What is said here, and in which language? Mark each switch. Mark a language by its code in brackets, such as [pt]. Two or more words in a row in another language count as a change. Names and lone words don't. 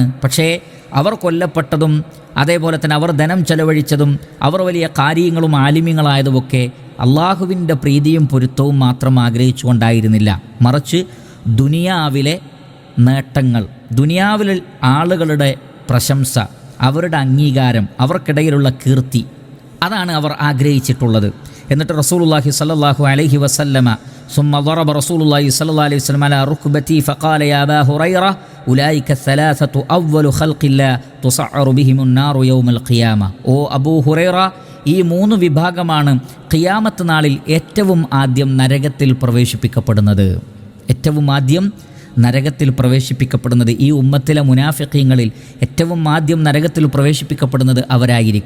[ml] പക്ഷേ അവർ കൊല്ലപ്പെട്ടതും അതേപോലെ തന്നെ അവർ ധനം ചെലവഴിച്ചതും അവർ വലിയ കാര്യങ്ങളും ആലിമ്യങ്ങളായതുമൊക്കെ അള്ളാഹുവിൻ്റെ പ്രീതിയും പൊരുത്തവും മാത്രം ആഗ്രഹിച്ചുകൊണ്ടായിരുന്നില്ല, മറിച്ച് ദുനിയാവിലെ നേട്ടങ്ങൾ, ദുനിയാവിൽ ആളുകളുടെ പ്രശംസ, അവരുടെ അംഗീകാരം, അവർക്കിടയിലുള്ള കീർത്തി, അതാണ് അവർ ആഗ്രഹിച്ചിട്ടുള്ളത്. [ar] എന്നിട്ട് رسول الله صلى الله عليه وسلم ثم ضرب رسول الله صلى الله عليه وسلم على ركبتي فقال يا أبا هريرة أولئك الثلاثة أول خلق الله تسعر بهم النار يوم القيامة. [ml] ഓ അബൂ ഹുറൈറ, ഈ മൂന്ന് വിഭാഗമാണ് ഖിയാമത്ത് നാളിൽ ഏറ്റവും ആദ്യം നരകത്തിൽ പ്രവേശിപ്പിക്കപ്പെടുന്നത്. ഏറ്റവും ആദ്യം നരകത്തിൽ പ്രവേശിപ്പിക്കപ്പെടുന്നത് ഈ ഉമ്മത്തിലെ മുനാഫിഖീങ്ങളിൽ ഏറ്റവും ആദ്യം നരകത്തിൽ പ്രവേശിപ്പിക്കപ്പെടുന്നത് അവരായിരിക്കും.